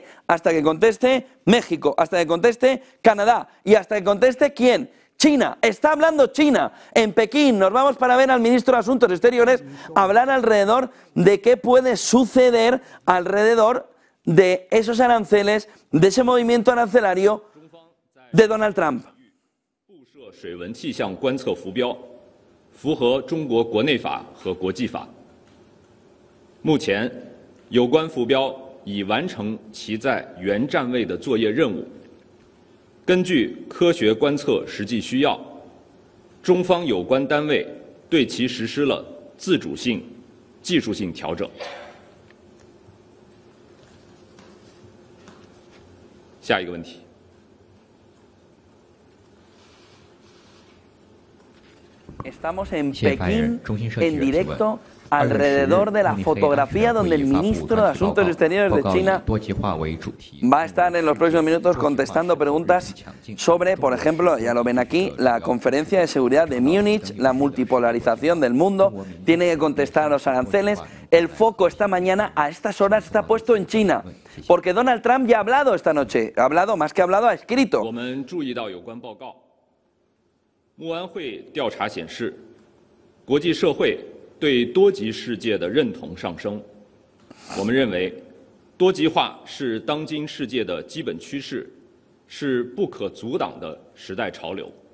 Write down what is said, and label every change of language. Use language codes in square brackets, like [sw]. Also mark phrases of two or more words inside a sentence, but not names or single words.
[es] Hasta que conteste México, hasta que conteste Canadá y hasta que conteste ¿quién? China. Está hablando China. En Pekín nos vamos para ver al ministro de Asuntos Exteriores hablar alrededor de qué puede suceder alrededor de esos aranceles, de ese movimiento arancelario de Donald Trump. [zh] 水文气象观测浮标，符合中国国内法和国际法。目前，有关浮标已完成其在原站位的作业任务。根据科学观测实际需要，中方有关单位对其实施了自主性、技术性调整。下一个问题。 [es] Estamos en Pekín, en directo, alrededor de la fotografía donde el ministro de Asuntos Exteriores de China va a estar en los próximos minutos contestando preguntas sobre, por ejemplo, ya lo ven aquí, la conferencia de seguridad de Múnich, la multipolarización del mundo, tiene que contestar a los aranceles. El foco esta mañana, a estas horas, está puesto en China, porque Donald Trump ya ha hablado esta noche, ha hablado, más que hablado, ha escrito. [zh] 慕安会调查显示，国际社会对多极世界的认同上升。我们认为，多极化是当今世界的基本趋势，是不可阻挡的时代潮流。